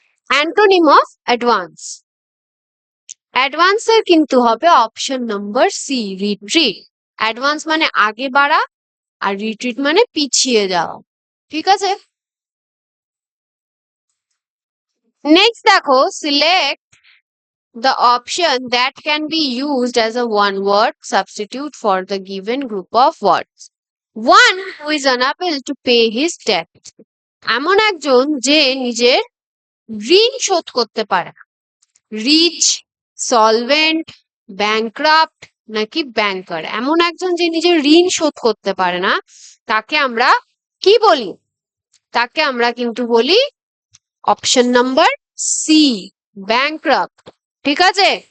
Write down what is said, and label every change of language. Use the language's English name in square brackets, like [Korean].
[Bangla] Antonym of advance. অ্যাডভান্সের কিন্তু হবে option number C, retreat. Advance মানে আগে বাড়া, আর রিট্রিট মানে পিছিয়ে যাওয়া, ঠিক আছে। নেক্সট দেখো, select [English] the option that can be used as a one word substitute for the given group of words. One who is unable to pay his debt. [Bangla] এমন একজন যে নিজের ঋণ শোধ করতে পারে না। রিচ, সলভেন্ট, ব্যাংক্রাফট নাকি ব্যাংকার? এমন একজন যে নিজের ঋণ শোধ করতে পারে না, তাকে আমরা কি বলি? তাকে আমরা কিন্তু বলি অপশন নাম্বার সি, ব্যাংক্রাফট, ঠিক আছে।